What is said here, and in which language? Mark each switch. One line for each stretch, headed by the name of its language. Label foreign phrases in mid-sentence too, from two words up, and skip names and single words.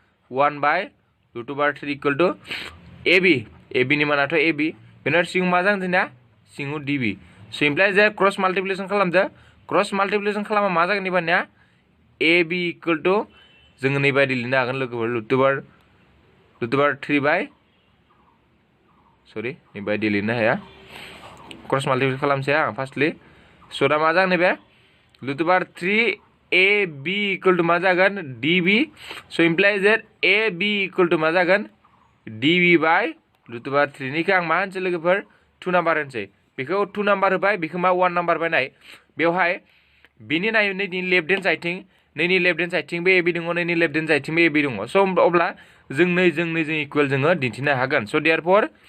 Bodo: 1/√3
English: equal to
Bodo: AB नि मानाथ' AB बेनि सिङाव मा जागोन जोंनिया सिङाव DB स'
English: implies that cross multiplication
Bodo: खालामदो
English: cross multiplication
Bodo: खालामबा मा जागोन एबारनिया AB
English: equal to
Bodo: जोङो नैबायदि लिरनो हागोन लोगोफोर √3 सरि नैबायदि लिरनो हाया
English: cross multiplication
Bodo: खालामसै आं फार्स्टलि स' दा मा जागोन नैबे √3 AB
English: equal to
Bodo: मा जागोन DB स'
English: implies that
Bodo: AB
English: equal to
Bodo: मा जागोन DB बाय √3 निखौ आं मा होनसै लोगोफोर 2 नाम्बार होनसै बेखौ 2 नाम्बार होबाय बेखौ मा 1 नाम्बार बायनाय बेवहाय बिनि नाय नैनि
English: left hand
Bodo: साइडथिं नैनि
English: left hand
Bodo: साइडथिंबो AB दङ नैनि
English: left hand
Bodo: साइडथिंबो AB दङ स' अब्ला जों इकुवेल जोङो दिन्थिनो हागोन स' देयरफर